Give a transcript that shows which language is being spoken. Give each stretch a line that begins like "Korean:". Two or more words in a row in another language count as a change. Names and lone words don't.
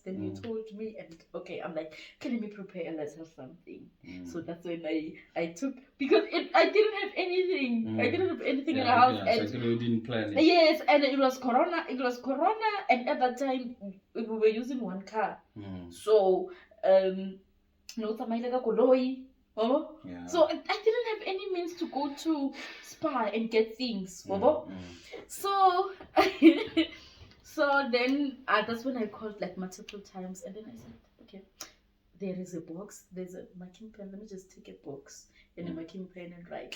English: Then you told me, and okay, I'm like, can let me prepare a letter or something. So that's when I took, because I didn't have anything. I didn't have anything in the house. Yeah, And second, we didn't plan it. yes, and it was Corona. It was Corona, and at that time we were using one car.
Tswana: So no tsamayela ka koloi.
English: Yeah. So I didn't have any means to go to Spa and get things. So so then that's when I called like multiple times, and then I said, okay, there is a box, there's a marking pen, let me just take a box and a marking pen and write.